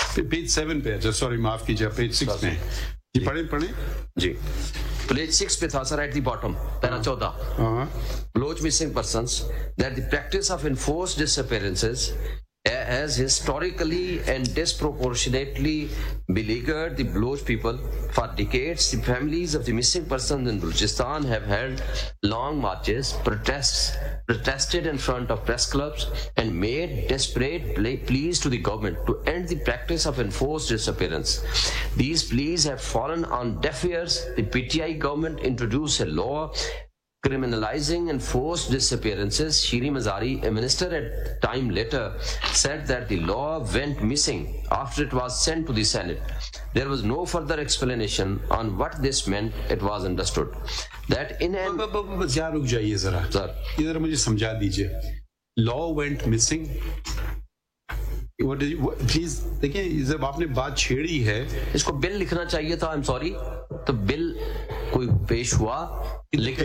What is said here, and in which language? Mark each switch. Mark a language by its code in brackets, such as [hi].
[ur] Page 7 پہ, sorry معاف کیجیے, پیج 6 میں جی پڑھیں جی. [en] Page 6 پہ تھا sir, at the bottom para 14, Baloch missing persons, that the practice of enforced disappearances has historically and disproportionately beleaguered the Baloch people. For decades, the families of the missing persons in Balochistan have held long marches, protested in front of press clubs, and made desperate pleas to the government to end the practice of enforced disappearance. These pleas have fallen on deaf ears. The PTI government introduced a law criminalizing enforced disappearances. Shiri Mazari, a minister at time later, said that the law went missing after it was sent to the Senate. There was no further explanation on what this meant. It was understood that in an... [ur] رک جائیے ذرا, ادھر مجھے سمجھا دیجئے. [en] law went missing, [ur] please دیکھیں جب آپ نے بات چھیڑی ہے, اس کو بل لکھنا چاہیے تھا. [en] I'm sorry, [ur] تو بل کوئی پیش ہوا, لیکن